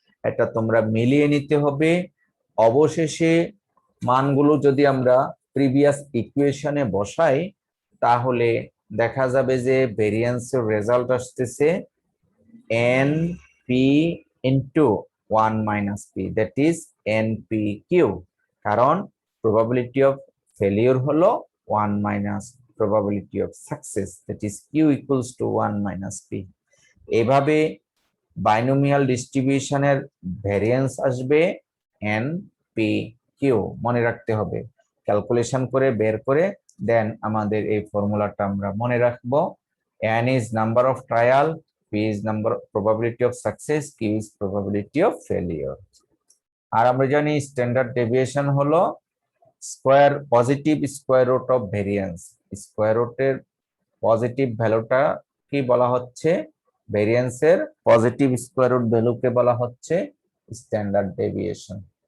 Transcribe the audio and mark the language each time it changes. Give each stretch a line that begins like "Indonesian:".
Bangla: এটা তোমরা মিলিয়ে নিতে হবে। অবশেষে মানগুলো যদি আমরা প্রিভিয়াস ইকুয়েশনে বসাই তাহলে দেখা যাবে যে ভেরিয়েন্সের রেজাল্ট আসতেছে NP into 1 - p, that is NPQ, কারণ প্রবাবিলিটি অফ ফেলিওর হলো 1 - probability of success, that is Q equals to 1 - p। এভাবে বাইনোমিয়াল ডিস্ট্রিবিউশনের ভেরিয়েন্স আসবে NPQ, মনে রাখতে হবে। ক্যালকুলেশন করে বের করে দেন আমাদের এই ফর্মুলাটা আমরা মনে রাখবো।
English: N is number of trial, P is number probability of success, Q is probability of failure।
Bangla: আর আমরা জানি স্ট্যান্ডার্ড ডেভিয়েশন হলো square positive square root of variance. Square রুটের পজিটিভ ভ্যালুটা কি বলা হচ্ছে, ভেরিয়েন্সের পজিটিভ স্কোয়ার রুট ভ্যালুকে বলা হচ্ছে স্ট্যান্ডার্ড ডেভিয়েশন।